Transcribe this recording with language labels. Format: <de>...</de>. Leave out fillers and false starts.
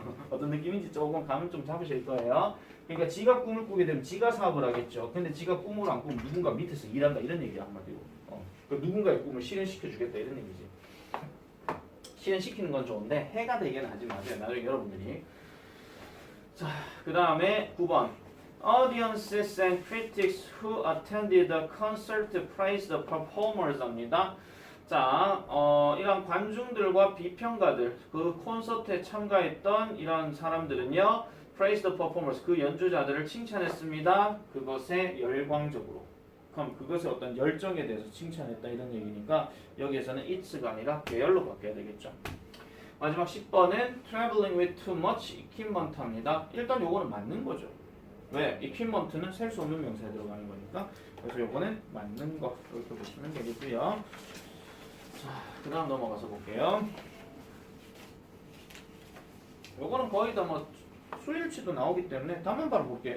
<ko>어떤 느낌인지 조금 감을 좀 잡으실 거예요. 그러니까 지가 꿈을 꾸게 되면 지가 사업을 하겠죠. 근데 지가 꿈을 안 꾸면 누군가 밑에서 일한다 이런 얘기야 한마디로. 그러니까 누군가의 꿈을 실현시켜 주겠다 이런 얘기지. 실현시키는 건 좋은데 해가 되게는 하지 마세요. 나중에 여러분들이. 자, 그 다음에 9번.</ko> <en>Audiences and critics who attended the concert praised the performers</en> <ko>합니다. 자, 이런 관중들과 비평가들, 그 콘서트에 참가했던 이런 사람들은요,</ko> <en>praised the performers,</en> <ko>그 연주자들을 칭찬했습니다. 그것에 열광적으로. 그럼 그것의 어떤 열정에 대해서 칭찬했다 이런 얘기니까 여기에서는 it's가 아니라 their로 바뀌어야 되겠죠. 마지막 10번은</ko> <en>traveling with too much equipment입니다.</en> <ko>일단 요거는 맞는 거죠. 왜? equipment는 셀 수 없는 명사에 들어가는 거니까. 그래서 요거는 맞는 거 이렇게 보시면 되겠고요. 자, 그 다음 넘어가서 볼게요. 요거는 거의 다 뭐 수일치도 나오기 때문에 답만 바로 볼게요.</ko>